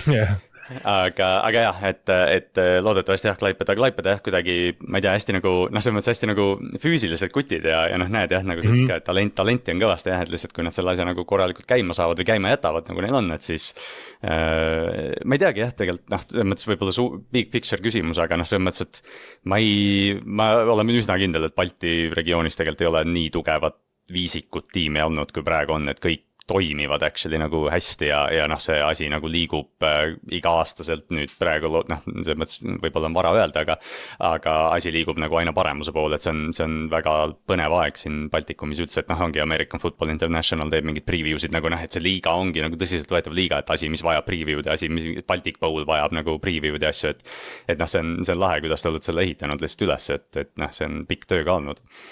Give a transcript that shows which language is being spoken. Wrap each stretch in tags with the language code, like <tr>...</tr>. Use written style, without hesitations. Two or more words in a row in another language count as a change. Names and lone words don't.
<et>Aga jah, et loodetavasti jah, Klaipeda jah kuidagi, ma ei tea, hästi nagu, selles mõttes hästi nagu füüsiliselt kutid ja näed jah, nagu ka, et talenti on kõvasti jah, et lihtsalt kui nad selle asja nagu korralikult käima saavad või käima jätavad, nagu neil on, et siis ma ei teagi jah, tegelikult selles mõttes võib-olla</et> <en>big picture</en> <et>küsimus, aga selles mõttes, et ma olen üsna kindel, et Balti regioonis tegelikult ei ole nii tugevat viisikut tiimi olnud, kui praegu on, et kõik toimivad actually nagu hästi ja see asi nagu liigub iga-aastaselt nüüd praegu, selles mõttes võib-olla on vara öelda, aga asi liigub nagu aina paremuse poole, et see on väga põnev aeg siin Baltikumis üldse, et ongi American Football International teeb mingid preview'sid nagu et see liiga ongi nagu tõsiselt võetav liiga, et asi, mis vajab preview'd ja asi, mis Baltic Bowl vajab nagu preview'd ja asju, et see on lahe, kuidas te olete selle ehitanud lihtsalt üles, et see on pikk töö ka olnud.</et>